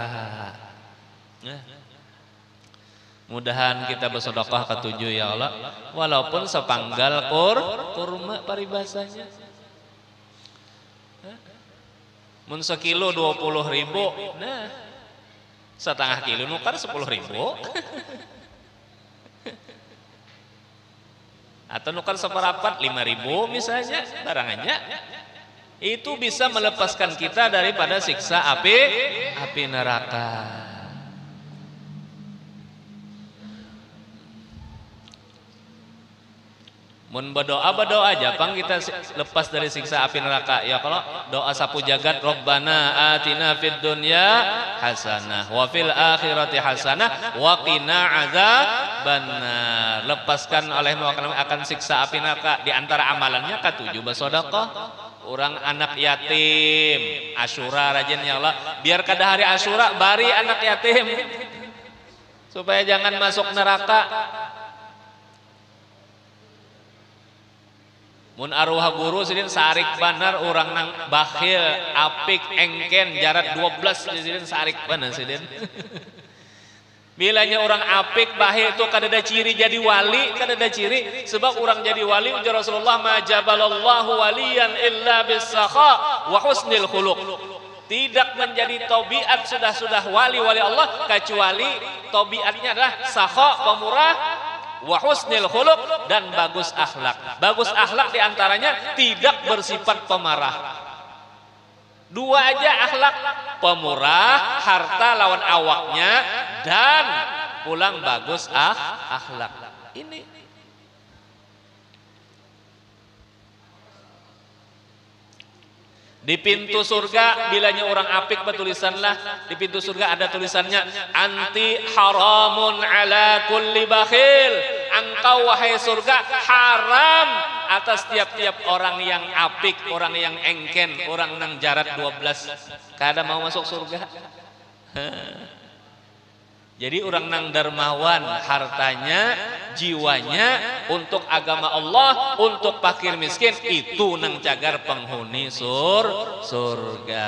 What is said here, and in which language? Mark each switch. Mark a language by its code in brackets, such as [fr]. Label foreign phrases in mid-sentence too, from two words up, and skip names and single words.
[bjn] Nah, mudahan kita bersedekah ketujuh [ar] يا الله, [bjn] walaupun sepanggal kurma paribasanya. Mun sekilo 20.000, nah setengah kilo nukar 10.000. Atau nukar seperapat 5.000 misalnya barangannya. [id] Itu bisa melepaskan kita daripada siksa api neraka. [bjn] Mun berdoa aja pang kita lepas dari siksa api neraka. [id] Ya kalau doa sapu jagat, [ar] ربنا آتنا في الدنيا حسنة وفي الآخرة حسنة وقنا عذاب النار. [id] Lepaskan olehmu akan siksa api neraka. Di antara amalannya ketujuh bersedekah. [bjn] Orang anak yatim Asyura rajin [ar] يا الله, [bjn] biar kada hari Asyura bari anak yatim supaya jangan masuk neraka. Mun arwah guru sidin sarik banar orang nang bakhil apik engken jarat 12 sidin sarik banar sidin. Bilanya orang apik bakhil itu kada ada ciri jadi wali, kada ada ciri. Sebab orang jadi wali ujar Rasulullah [ar] ما جبل الله وليا إلا بالسخاء وحسن الخلق. [id] Tidak menjadi tabiat sudah wali Allah kecuali tabiatnya adalah sakha, pemurah, [ar] وحسن الخلق, [id] dan bagus akhlak. Bagus akhlak diantaranya tidak bersifat pemarah. [bjn] Dua aja akhlak, pemurah, harta lawan awaknya, dan pulang bagus akhlak. Ini di pintu surga bilanya orang apik bertulisanlah di pintu surga ada tulisannya [ar] أنت حرام على كل بخيل. [id] Engkau wahai surga haram atas tiap-tiap orang yang apik, orang yang engken, orang nang jarat 12 kada mau masuk surga. [bjn] Jadi orang nang dermawan hartanya, jiwanya untuk agama Allah, untuk fakir miskin, itu nang cagar penghuni surga.